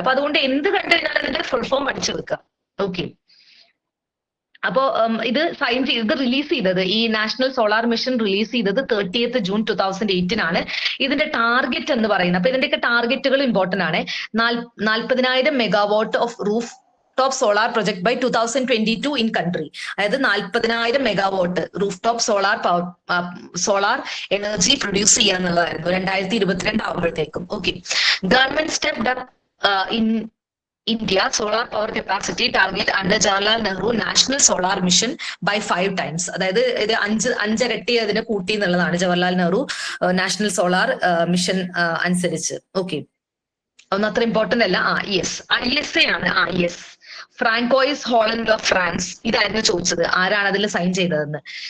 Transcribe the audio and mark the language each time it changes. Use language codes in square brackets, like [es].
[ml] അപ്പൊ അതുകൊണ്ട് എന്ത് കണ്ടു കഴിഞ്ഞാൽ അതിന്റെ ഫുൾ ഫോം പഠിച്ചു വെക്കുക. ഓക്കെ, അപ്പോ ഇത് റിലീസ് ചെയ്തത്, ഈ നാഷണൽ സോളാർ മിഷൻ റിലീസ് ചെയ്തത് 30th ജൂൺ 2008 ഇതിന്റെ ടാർഗറ്റ് എന്ന് പറയുന്നത്, അപ്പൊ ഇതിന്റെയൊക്കെ ടാർഗറ്റുകൾ ഇമ്പോർട്ടന്റ് ആണ്. [en] 40,000 megawatt of roof top solar project by 2022 in country. [ml] അതായത് 40,000 megawatt roof top solar energy produce ചെയ്യുക എന്നുള്ളതായിരുന്നു 2022 ആകുമ്പോഴത്തേക്കും. [en] Okay, government stepped up in India solar power capacity target under Jawaharlal Nehru National Solar Mission by 5 times. [ml] അതായത് ഇത് 5 ഇരട്ടി അതിനെ കൂട്ടി എന്നുള്ളതാണ് Jawaharlal Nehru national solar mission അനുസരിച്ച്. ഓക്കെ, ഒന്നും അത്ര ഇമ്പോർട്ടന്റ് അല്ല. ISA ആണ്. ഫ്രാങ്കോയിസ് ഹോളൻഡ് ഓഫ് ഫ്രാൻസ്, ഇതായിരുന്നു ചോദിച്ചത്, ആരാണ് അതിൽ സൈൻ ചെയ്തതെന്ന്.